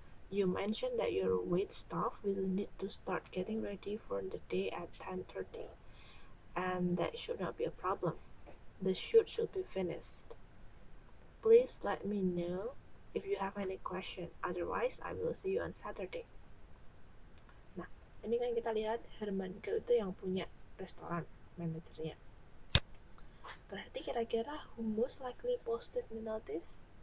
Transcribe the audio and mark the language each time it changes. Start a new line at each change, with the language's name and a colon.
English: You mentioned that your wait staff will need to start getting ready for the day at 10:30, and that should not be a problem. The shoot should be finished. Please let me know if you have any question. Otherwise, I will see you on Saturday.
Indonesian: Nah, ini kan kita lihat Herman Kiel itu yang punya restoran, manajernya. Berarti kira-kira
English: who most likely posted the notice?